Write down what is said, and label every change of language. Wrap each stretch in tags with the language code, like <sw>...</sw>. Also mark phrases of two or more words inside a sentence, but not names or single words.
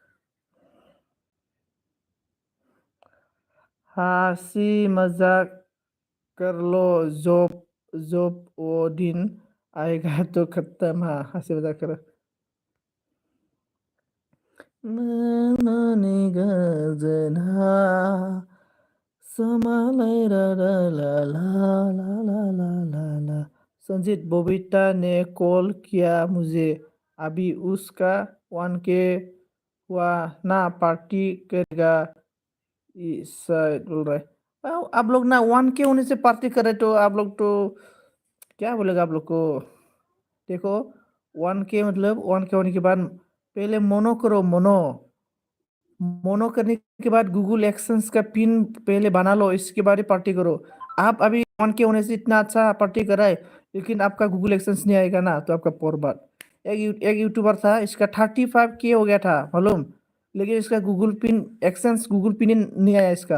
<hi>हंसी मजाक कर लो, जोप जोप वो दिन आएगा तो खत्म। हाँ, हंसी मजाक करो।</hi> <brx>मनमानी गजना समालाई</brx> <hi>रा रा ला ला ला ला ला ला ला। संजीत बोबिता ने कॉल किया मुझे, अभी उसका 1K हुआ ना, पार्टी करेगा। शायद बोल रहा है आप लोग ना 1K होने से पार्टी करे तो आप लोग तो क्या बोलेगा आप लोग को। देखो 1K मतलब 1K होने के बाद पहले मोनो करो, मोनो मोनो करने के बाद गूगल एक्सेंस का पिन पहले बना लो, इसके बाद ही पार्टी करो। आप अभी 1K होने से इतना अच्छा पार्टी कराए, लेकिन आपका गूगल एक्सेंस नहीं आएगा ना, तो आपका पोर बात। एक यूट्यूबर था, इसका 35K हो गया था मालूम, लेकिन इसका गूगल पिन एक्सेंस गूगल पिन ही नहीं आया इसका।</hi>